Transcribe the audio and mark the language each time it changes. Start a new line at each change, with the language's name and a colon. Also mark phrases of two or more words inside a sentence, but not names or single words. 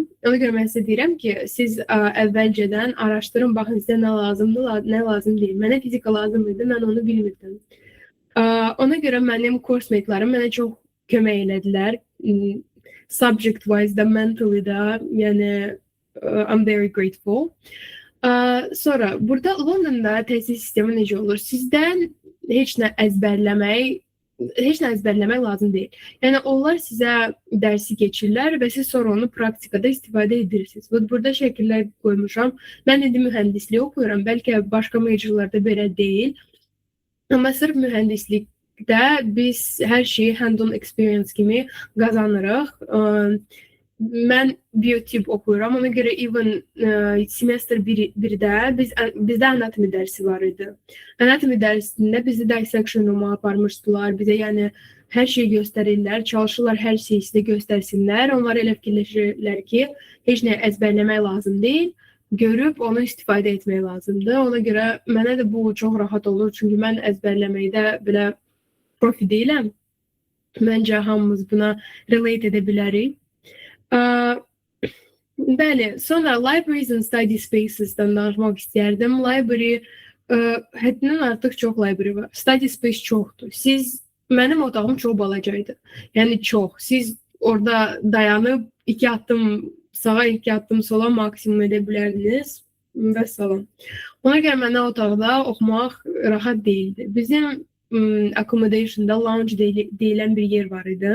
Azerbaijani: Ona görə mən sizə deyirəm ki, siz əvvəlcədən araşdırın, baxın sizə nə lazımdır, nə lazım deyil. Mənə fizika lazım idi, mən onu bilmirdim. Ona görə mənim course-mate'larım mənə çox kömək elədilər.
English: Subject-wise da, mentally
Azerbaijani: da, yəni
English: I'm very grateful.
Azerbaijani: Sonra, burada Londonda təhsil sistemi necə olur? Sizdən heç nə əzbərləmək lazım deyil. Yəni onlar sizə dərsi keçirlər və siz sonra onu praktikada istifadə edirsiniz. Burada şəkillər qoymuşam. Mən indi mühəndislik oxuyuram. Bəlkə başqa majorlarda belə deyil. Amma sırf mühəndislikdə biz hər şeyi
English: hand-on experience
Azerbaijani: kimi qazanırıq. Mən biyotip oxuyuram. Ona görə even semestr 1-də bizdə anatomi dərsi var idi. Anatomi dərsində bizi
English: dissection room
Azerbaijani: aparmışdılar. Bizə yəni hər şeyi göstərirlər, çalışırlar hər şeyi sizə göstərsinlər. Onlar elə fikirləşirlər ki, heç nə əzbərləmək lazım deyil. Görüb onu istifadə etmək lazımdır. Ona görə mənə də bu çox rahat olur. Çünki mən əzbərləməkdə belə profi deyiləm. Məncə hamımız buna relate edə bilərik. Bəli, sonra
English: libraries and study spaces'dan
Azerbaijani: danışmaq istəyərdim. Library, həddindən artıq çox library var.
English: Study space
Azerbaijani: çoxdur. Mənim otağım çox balacaydı. Yəni çox. Siz orada dayanıb 2 addım sağa, 2 addım sola maksimum edə bilərdiniz və salam. Ona görə mənə otaqda oxumaq rahat deyildi. Bizim accommodation'da lounge deyilən bir yer var idi.